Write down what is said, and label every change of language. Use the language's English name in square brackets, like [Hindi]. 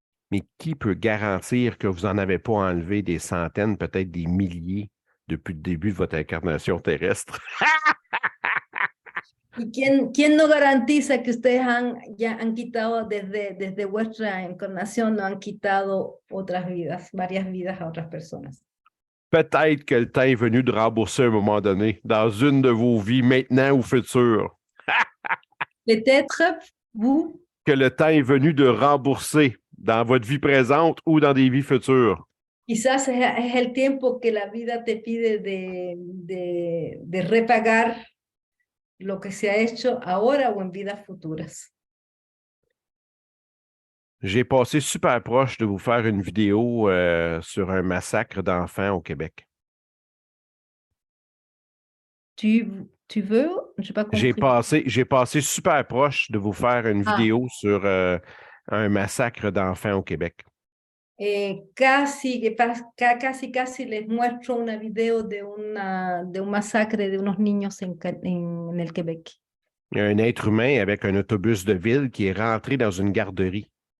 [French] Mais qui peut garantir que vous n'en avez pas enlevé des centaines, peut-être des milliers depuis le début de votre incarnation terrestre? [Spanish] ¿Y quién no garantiza que ustedes ya han quitado desde vuestra encarnación, no han quitado otras vidas, varias vidas a otras personas? [French] Peut-être que le temps est venu de rembourser à un moment donné, dans une de vos vies, maintenant ou future. Peut-être vous, Que le temps est venu de rembourser dans votre vie présente ou dans des vies futures. [Spanish] quizás es el tiempo que la vida te pide de repagar lo que se ha hecho ahora o en vidas futuras. [French] J'ai passé super proche de vous faire une vidéo sur un massacre d'enfants au Québec. Tu veux? Je n'ai pas compris. J'ai passé super proche de vous faire une vidéo sur un massacre d'enfants au Québec. [Spanish] Casi les muestro una video de un masacre de unos niños en el Québec. [French] Il y a un être humain avec un autobus de ville qui est rentré dans une garderie.